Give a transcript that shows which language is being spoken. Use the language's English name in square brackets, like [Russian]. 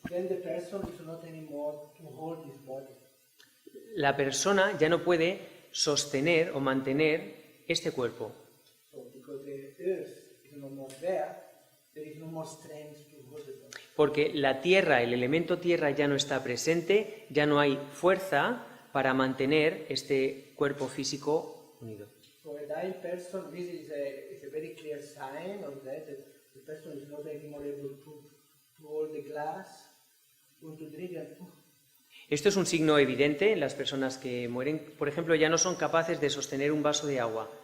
[English] Then the person is not anymore to hold his body. [Spanish] La persona ya no puede sostener o mantener este cuerpo. [English] So because no more there is no more strength to hold it on. [Spanish] Porque la tierra, el elemento tierra ya no está presente, ya no hay fuerza para mantener este cuerpo físico unido. [English] For a dying person, this is a very clear sign of that the person is not anymore able to hold the glass, want to drink and [Spanish] Esto es un signo evidente en las personas que mueren. Por ejemplo, ya no son capaces de sostener un vaso de agua.